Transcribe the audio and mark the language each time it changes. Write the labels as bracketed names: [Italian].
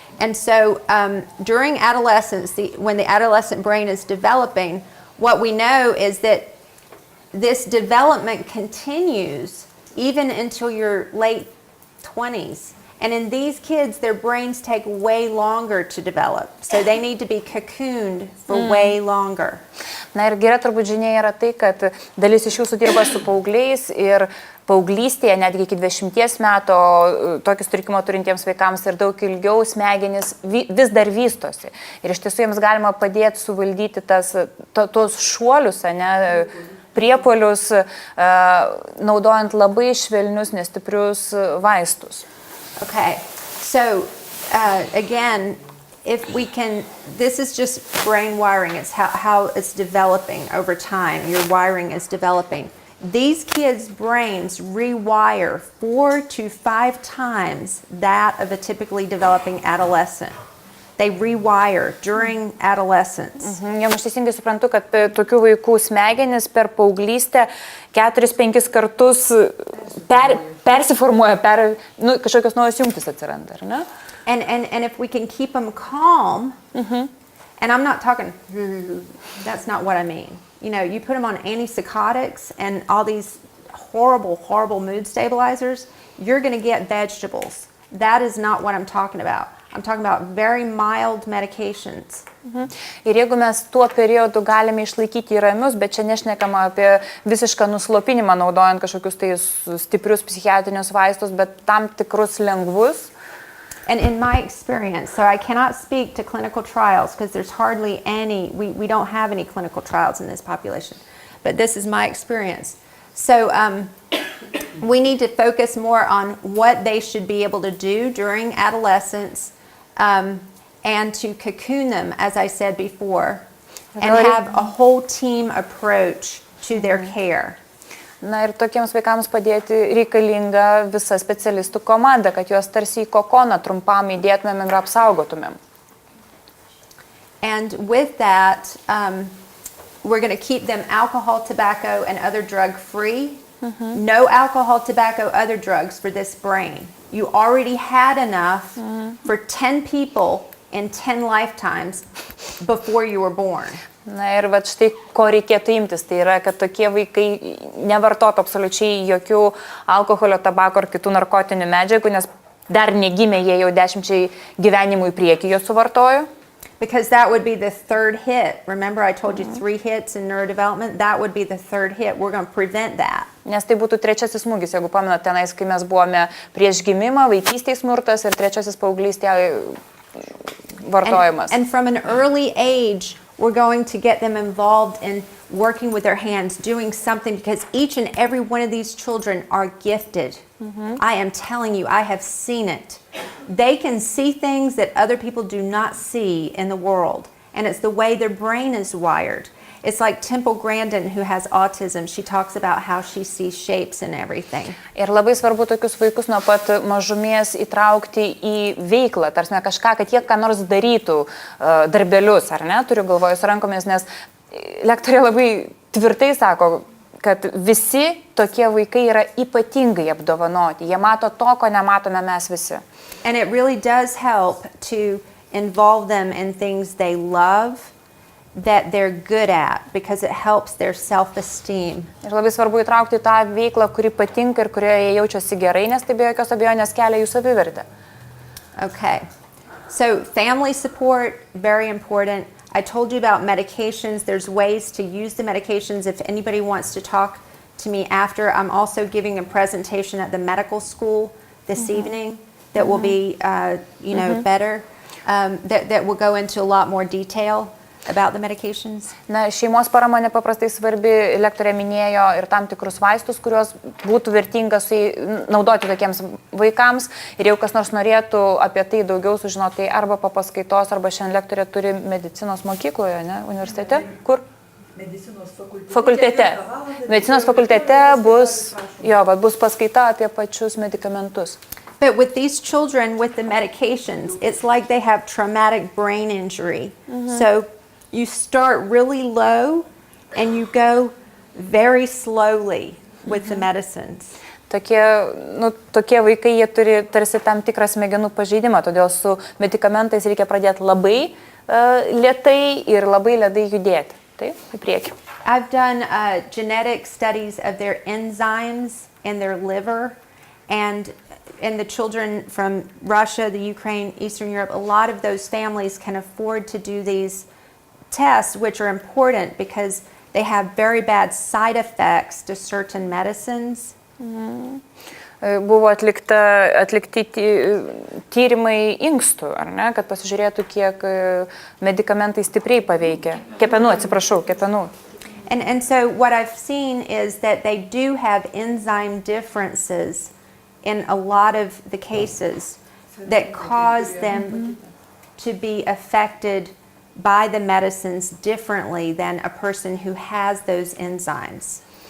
[English] And so during adolescence, when the adolescent brain is developing, what we know is that this development continues even until your late 20s. And in these kids, their brains take way longer to develop. So they need to be cocooned for way longer. [Lithuanian] Na ir gera turbūt žinia yra tai, kad dalis iš jūsų dirba su paaugliais ir paauglystėje, netgi iki 20 metų, tokį sutrikimą turintiems vaikams ir daug ilgiau smegenys vis dar vystosi. Ir iš tiesų jiems galima padėti suvaldyti tos šuolius, priepuolius, naudojant labai švelnius, nestiprius vaistus. [English] Okay, so again, if we can, this is just brain wiring. It's how it's developing over time. Your wiring is developing. These kids' brains rewire 4 to 5 times that of a typically developing adolescent. They rewire during adolescence. [Lithuanian] Jau aš teisingai suprantu, kad tokių vaikų smegenys per paauglystę 4-5 kartus persiformuoja, kažkokios naujos jungtys atsiranda, ar ne? [English] And if we can keep them calm, and I'm not talking, that's not what I mean. You know, you put them on antipsychotics and all these horrible, horrible mood stabilizers, you're going to get vegetables. That is not what I'm talking about. I'm talking about very mild medications. [Lithuanian] Ir jeigu mes tuo periodu galime išlaikyti ramius, bet čia nešnekama apie visišką nuslopinimą naudojant kažkokius tai stiprius psichiatrinius vaistus, bet tam tikrus lengvus. [English] And in my experience, so I cannot speak to clinical trials because there's hardly any, we don't have any clinical trials in this population, but this is my experience. So we need to focus more on what they should be able to do during adolescence and to cocoon them, as I said before, and have a whole team approach to their care. [Lithuanian] Na ir tokiems vaikams padėti reikalinga visa specialistų komanda, kad juos tarsi į kokoną trumpam įdėtumėm ir apsaugotumėm. [English] And with that, we're going to keep them alcohol, tobacco, and other drug free. No alcohol, tobacco, other drugs for this brain. You already had enough for 10 people in 10 lifetimes before you were born. [Lithuanian] Na ir vat štai ko reikėtų imtis, tai yra, kad tokie vaikai nevartotų absoliučiai jokių alkoholio, tabako ar kitų narkotinių medžiagų, nes dar negimė, jie jau 10 gyvenimų į priekį jo suvartojo. [English] Because that would be the third hit. Remember, I told you 3 hits in neurodevelopment? That would be the third hit. We're going to prevent that. [Lithuanian] Nes tai būtų trečiasis smūgis, jeigu pamenat tenais, kai mes buvome prieš gimimą, vaikystėje smurtas ir trečiasis paauglystėje vartojimas. [English] And from an early age, we're going to get them involved in working with their hands, doing something, because each and every one of these children are gifted. I am telling you, I have seen it. They can see things that other people do not see in the world, and it's the way their brain is wired. It's like Temple Grandin, who has autism. She talks about how she sees shapes and everything. [Lithuanian] Ir labai svarbu tokius vaikus nuo pat mažumės įtraukti į veiklą, tarsi kažką, kad jie ką nors darytų, darbelius, ar ne, turiu galvoje su rankomis, nes lektorė labai tvirtai sako, kad visi tokie vaikai yra ypatingai apdovanoti. Jie mato to, ko nematome mes visi. [English] And it really does help to involve them in things they love, that they're good at, because it helps their self-esteem. [Lithuanian] Ir labai svarbu įtraukti tą veiklą, kuri patinka ir kurioje jie jaučiasi gerai, nes tai be jokios abejonės kelia jų savivertę. [English] Okay. So family support, very important. I told you about medications. There's ways to use the medications. If anybody wants to talk to me after, I'm also giving a presentation at the medical school this evening that will be, better, that will go into a lot more detail about the medications. [Lithuanian] Na, šeimos parama nepaprastai svarbi, lektorė minėjo ir tam tikrus vaistus, kuriuos būtų vertinga naudoti tokiems vaikams. Ir jau kas nors norėtų apie tai daugiau sužinoti, tai arba po paskaitos, arba šiandien lektorė turi medicinos mokykloje, ne, universitete. Kur? Medicinos fakultete. Medicinos fakultete bus paskaita apie pačius medikamentus. [English] But with these children, with the medications, it's like they have traumatic brain injury. So you start really low and you go very slowly with the medicines. [Lithuanian] Tokie vaikai, jie turi tarsi tam tikrą smegenų pažeidimą, todėl su medikamentais reikia pradėti labai lėtai ir labai lėtai judėti. Tai į priekį. [English] I've done genetic studies of their enzymes in their liver, and in the children from Russia, the Ukraine, Eastern Europe, a lot of those families can afford to do these tests, which are important because they have very bad side effects to certain medicines. [Lithuanian] Buvo atlikti tyrimai inkstų, ar ne, kad pasižiūrėtų, kiek medikamentai stipriai paveikia. Kepenų. [English] And so what I've seen is that they do have enzyme differences in a lot of the cases that cause them to be affected by the medicines differently than a person who has those enzymes.